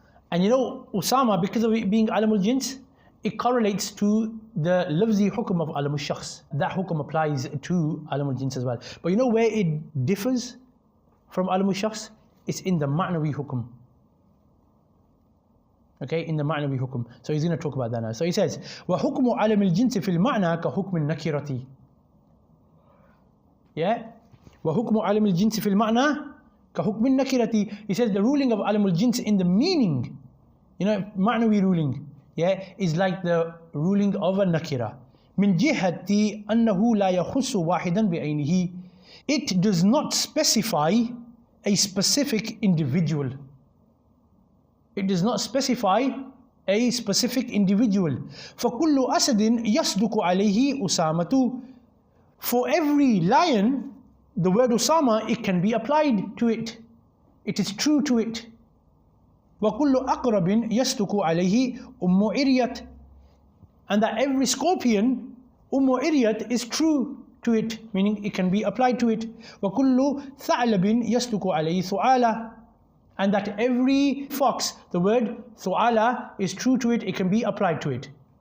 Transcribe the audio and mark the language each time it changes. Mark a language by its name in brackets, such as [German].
[English] And you know, Usama, because of it being alamul jins, it correlates to the lafzi hukm of alamul shakhs. That hukm applies to alamul jins as well. But you know where it differs from alamul shakhs? It's in the ma'nawi hukm. Okay, in the ma'nawi hukm. So he's going to talk about that now. So he says, [Arabic] وَحُكْمُ عَلَمِ الْجِنْسِ فِي الْمَعْنَى كَحُكْمِ النَّكِرَةِ. Yeah? وَحُكْمُ عَلَمِ الْجِنْسِ فِي الْمَعْنَى كَحُكْمِ النَّكِرَةِ. [English] He says the ruling of alamul jins in the meaning, you know, ma'nawi ruling, yeah, is like the ruling of a nakira. [Arabic] مِنْ جِهَةِ أَنَّهُ لَا يَخُصُّ وَاحِدًا بِعَيْنِهِ. [English] It does not specify a specific individual. It does not specify a specific individual. [Arabic] فَكُلُّ أَسَدٍ يَصْدُقُ عَلَيْهِ أُسَامَةُ. [English] For every lion, the word Usama, it can be applied to it. It is true to it. [Arabic] وَكُلُّ أَقْرَبٍ يَصْدُقُ عَلَيْهِ أُمُّ إِرْيَةٍ. [English] And that every scorpion, إِرْيَةٍ, is true to it, meaning it can be applied to it. [Arabic] وَكُلُّ ثَعْلَبٍ يَصْدُقُ عَلَيْهِ ثُعَالَةٍ. [English] And that every fox, the word thu'ala, is true to it, it can be applied to it.